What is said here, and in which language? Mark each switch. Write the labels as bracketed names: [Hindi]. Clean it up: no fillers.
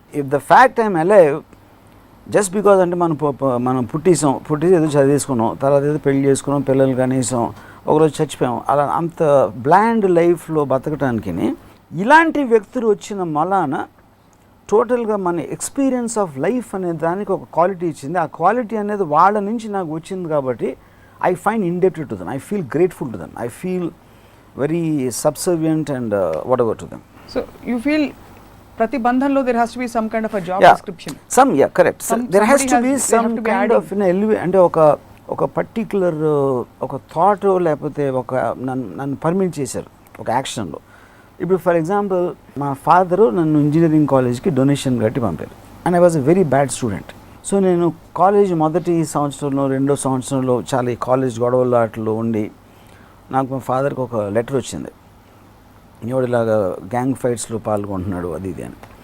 [English] if the fact I'm alive just because [Telugu] అంటే మనం పుట్టేసి ఏదో చదివేసుకున్నాం, తర్వాత ఏదో పెళ్లి చేసుకున్నాం, పిల్లలు కనీసం ఒకరోజు చచ్చిపోయాం, అలా అంత బ్లాండ్ లైఫ్లో బతకటానికి ఇలాంటి వ్యక్తులు వచ్చిన మలాన టోటల్గా మన [English] experience of life [Telugu] అనే దానికి ఒక క్వాలిటీ ఇచ్చింది. ఆ క్వాలిటీ అనేది వాళ్ళ నుంచి నాకు వచ్చింది కాబట్టి [English] I find indebted to them, I feel grateful to them, I feel very subservient and whatever to them. So you feel [Telugu] ప్రతి బంధంలో [English] there has to be some kind of a job description. Correct. There has to be some kind of [Telugu] అంటే ఒక particular ఒక thought లేకపోతే ఒక నన్ను permit చేశారు ఒక యాక్షన్లో. ఇప్పుడు ఫర్ ఎగ్జాంపుల్ మా ఫాదరు నన్ను ఇంజనీరింగ్ కాలేజ్కి డొనేషన్ కట్టి పంపారు. [English] And I was a very bad student. [Telugu] So నేను కాలేజ్ మొదటి సంవత్సరంలో 2వ సంవత్సరంలో చాలా ఈ కాలేజ్ గొడవలు అట్లా ఉండి నాకు మా ఫాదర్కి ఒక లెటర్ వచ్చింది, ఎవడిలాగా గ్యాంగ్ ఫైట్స్లో పాల్గొంటున్నాడు అది ఇది అని.